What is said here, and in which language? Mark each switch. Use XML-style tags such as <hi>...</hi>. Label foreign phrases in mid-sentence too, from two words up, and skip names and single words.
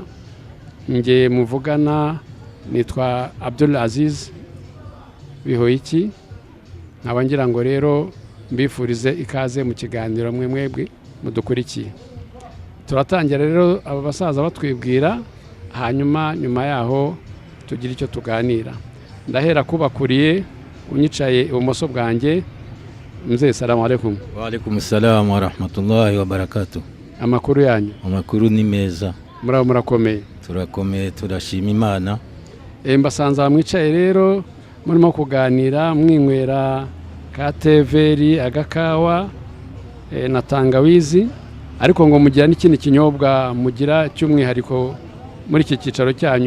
<rw>Nge muvugana nitwa Abdul Aziz Bihoyiki, nkaba ngira ngo rero mbifurize ikaze mu kiganiro mwebwe mudukurikiye. Turatangira rero aba basaza batwibwira, hanyuma nyuma yaho tugira icyo tuganira. Ndahera kubakuriye unyicaye ibumoso bwanjye.</rw> <ar>Mzee, السلام عليكم. وعليكم السلام ورحمة الله وبركاته.</ar> <rw>Amakuru yanyu? Amakuru ni meza. Murakomeye? Turakomeye, turashima Imana. Mbasanza mwicaye rero murimo kuganira mwinywera ka teveri, agakawa na tangawizi, ariko ngo mugira n'ikindi kinyobwa mugira cy'umwihariko muri iki cyicaro cyanyu.</rw>